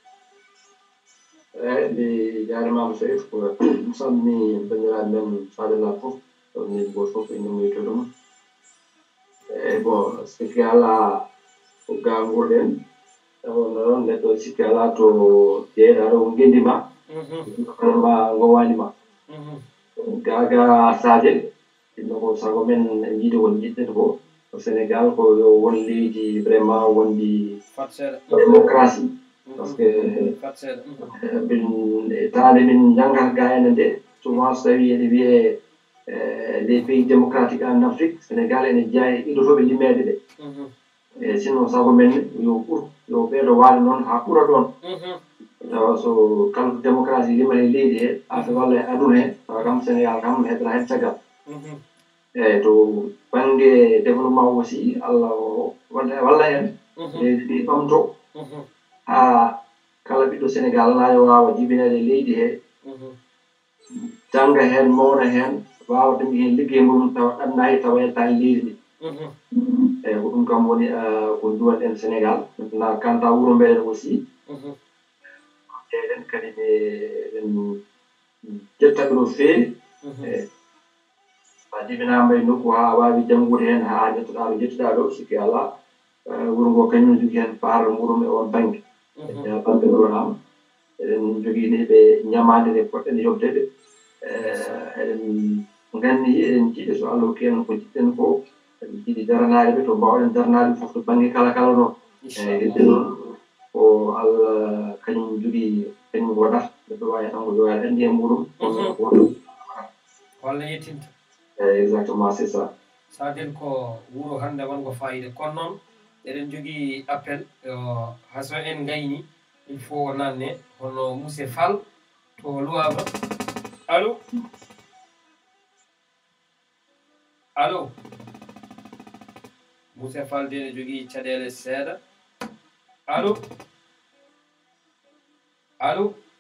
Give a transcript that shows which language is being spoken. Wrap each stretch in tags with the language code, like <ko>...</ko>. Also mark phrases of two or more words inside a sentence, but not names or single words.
<ff>mi jarimama Chérif ko salmini bandiraɓe men Sadel fof ni goto fof ene muytoɗum bon sikki ala ko ga gurɗen taw noon neɗɗo sikki ala to jeeɗa ɗo gendima ma gowanima gaga Sadel ɗinno ko sago men jiiɗi won jiɗɗen ko Sénégal ko yo won leydi vraiment wondi démocratie</ff> <fr>par ce que</fr> <ff>tande min janggata ga ene nde souvent so tawi ene wiye</ff> <fr>les pays démocratiques en Afrique</fr> <ff>Sénégal ene jeeya idotoɓe limmede ɗe e sinon sago men yo ɓuur yo ɓeeɗo waade noon ha ɓuura ɗon tawa so kala démocratie limane leydi he afe walla e aduna he tawa kam Sénégal kam heddata hen caggal eyyi to banggue</ff> <fr>développement aussi</fr> <ff>Allah walla hen leydi ndi ɓamto ha kala ɓiɗɗo Sénégal nayo wawa jibinede leydi he jangga hen mawna hen wawa ɗum hen liggey mum tawa ɗannayi tawa yettani leydi ndi eyyi ko ɗum kam woni ko duwanɗen Sénégal</ff> <fr>maintenant quant à</fr> <ff>wuuro meɗen aussi eɗen kadi eɗen jettaɓe no feewi sa jibinama e nokku ha wawi janggude hen ha jettoɗa ɗo jettuɗa ɗo sikki ala wuuro ngo kañum jogui hen part muuɗum e on banggue banggue ɗonama eɗen joguini ɓe ñamade nde poɗɗen yobdede eɗen gandi eɗen jiiɗi so Allah hokki en ko jiɗɗen ko eɗen jiiɗi daranade ɓe to mbawɗen daranade foof to banggue kala kala noon eyyi heddi noon ko Allah kañum jogui kañum waɗata neɗɗo wawi tan ko wawi andi e muɗum walla yettinta</ff> <fr>exactement c'est ça</fr> <ff>sadel ko wuro hande wongo fayida kono noon eɗen jogii appel haso en gayni</ff> <fr>il faut</fr> <ff>o nanne hono monsieur Fall to luwaba allo allo monsieur Fall de ne jogii caɗeele seeɗa allo allo</ff>